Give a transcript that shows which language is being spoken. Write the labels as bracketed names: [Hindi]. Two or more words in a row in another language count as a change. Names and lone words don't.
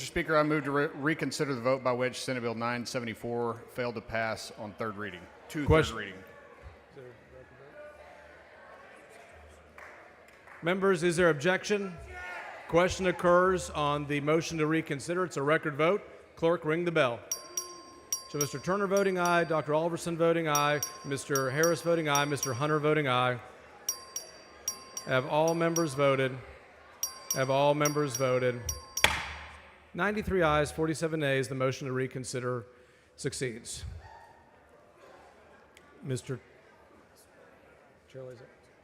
[English] Speaker, I move to reconsider the vote by which Senate Bill 974 failed to pass on third reading. Question. Third reading. Members, is there objection? Question occurs on the motion to reconsider. It's a record vote. Clerk, ring the bell. So Mr. Turner voting aye, Dr. Alverson voting aye, Mr. Harris voting aye, Mr. Hunter voting aye. Have all members voted? Have all members voted? 93 ayes, 47 nays. The motion to reconsider succeeds. Mr. Chair lays it.